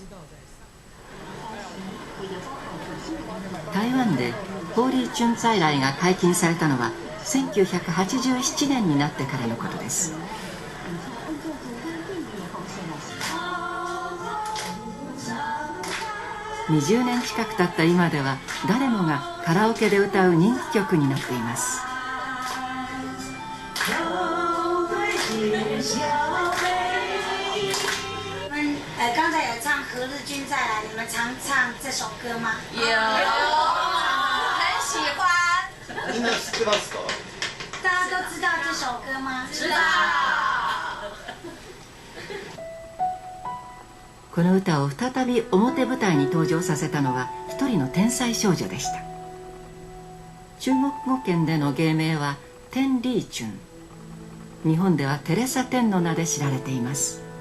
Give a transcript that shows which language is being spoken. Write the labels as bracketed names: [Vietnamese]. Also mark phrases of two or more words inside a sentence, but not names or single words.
[Japanese] 台湾でホーリーチュン在来が解禁されたのは1987年になってからのことです。20年近く経った今では誰もがカラオケで歌う人気曲になっています。 [Chinese] 君再来，你们常唱这首歌吗？有，很喜欢。 [Japanese] みんな知ってますか？ [Chinese] 大家都知道这首歌吗？知道。 [Japanese] この歌を再び表舞台に登場させたのは一人の天才少女でした。中国語圏での芸名は天理チュン、日本ではテレサ・テンの名で知られています。